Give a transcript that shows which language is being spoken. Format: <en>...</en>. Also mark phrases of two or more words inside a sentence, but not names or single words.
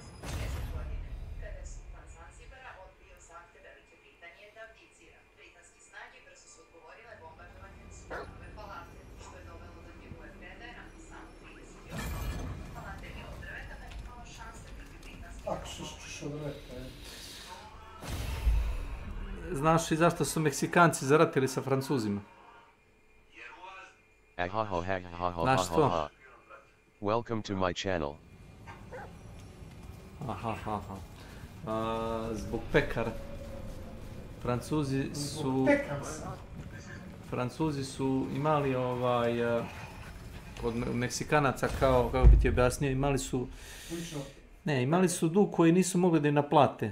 <sr>Znaš i zašto su Meksikanci zaratili sa Francuzima? Znaš što?</sr> <en>Welcome to my channel.</en> <sr>Zbog pekara. Francuzi su imali kod Meksikanaca kao, kako bi ti objasnio, imali su dug koji nisu mogli da im naplate.</sr>